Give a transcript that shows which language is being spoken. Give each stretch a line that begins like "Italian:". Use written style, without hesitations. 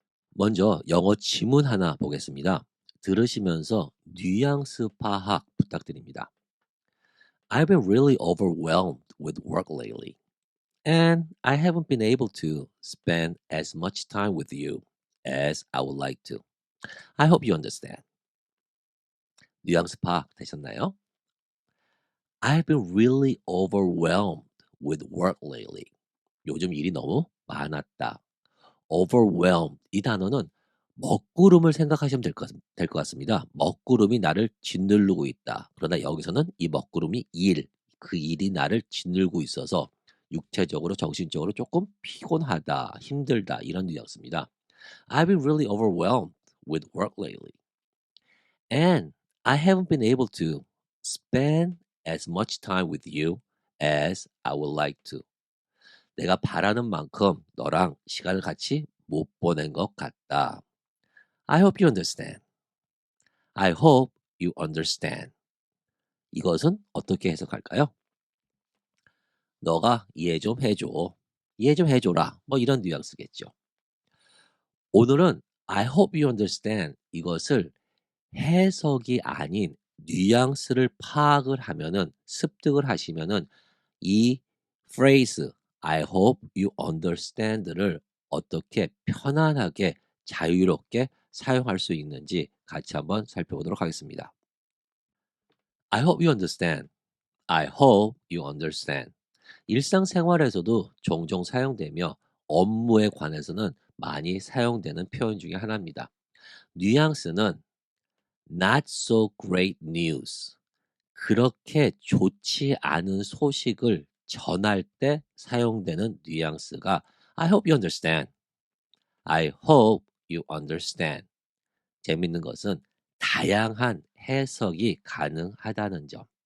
Korean: 먼저 영어 지문 하나 보겠습니다. 들으시면서 뉘앙스 파악 부탁드립니다.
English: I've been really overwhelmed with work lately, and I haven't been able to spend as much time with you as I would like to. I hope you understand.
Korean: 뉘앙스 파악 되셨나요?
English: I've been really overwhelmed with work lately.
Korean: 요즘 일이 너무 많았다. overwhelmed 이 단어는 먹구름을 생각하시면 될 것 같습니다. 먹구름이 나를 짓누르고 있다. 그러나 여기서는 이 먹구름이 그 일이 나를 짓누르고 있어서 육체적으로 정신적으로 조금 피곤하다, 힘들다 이런 뉘앙스입니다.
English: I've been really overwhelmed with work lately. And I haven't been able to spend as much time with you as I would like to.
Korean: 내가 바라는 만큼 너랑 시간을 같이 못 보낸 것 같다.
English: I hope you understand. I hope you understand.
Korean: 이것은 어떻게 해석할까요? 너가 이해 좀 해줘. 이해 좀 해줘라. 뭐 이런 뉘앙스겠죠. 오늘은
English: I hope you understand
Korean: 이것을 해석이 아닌 뉘앙스를 파악을 하면은 습득을 하시면은 이 phrase I hope you understand를 어떻게 편안하게 자유롭게 사용할 수 있는지 같이 한번 살펴보도록 하겠습니다.
English: I hope you understand. I hope you understand.
Korean: 일상생활에서도 종종 사용되며 업무에 관해서는 많이 사용되는 표현 중에 하나입니다. 뉘앙스는
English: not so great news.
Korean: 그렇게 좋지 않은 소식을 전할 때 사용되는 뉘앙스가
English: I hope you understand. I hope you understand.
Korean: 재밌는 것은 다양한 해석이 가능하다는 점.